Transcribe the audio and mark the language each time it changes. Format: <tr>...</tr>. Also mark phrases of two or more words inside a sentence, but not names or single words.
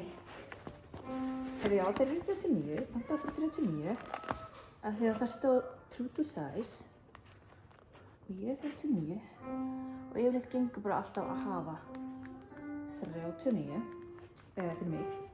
<is>Þegar já, þeir eru 39, panta fyrir 39. Af því að það stóð</is> <en>true to size.</en> <is>Og ég er 39. Og yfirleitt gengur bara alltaf að hafa 39. Fyrir mig.</is>